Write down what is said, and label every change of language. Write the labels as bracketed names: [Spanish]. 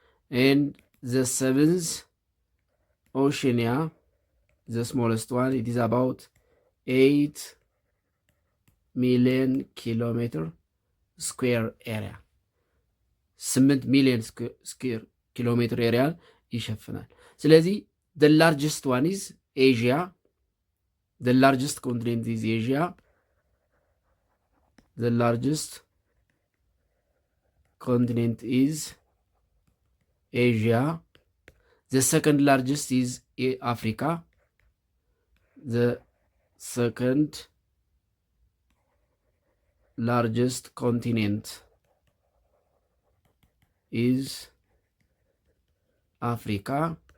[English] And the seventh, Oceania, the smallest one. It is about 8 million kilometer square area. [Amharic] 8 ሚሊዮን ስኩዌር ኪሎ ሜትር ኤሪያን ይሸፍናል። ስለዚህ [English] the largest one is Asia. The largest continent is Asia. The largest continent is Asia. The second largest is Africa. The second largest continent is Africa.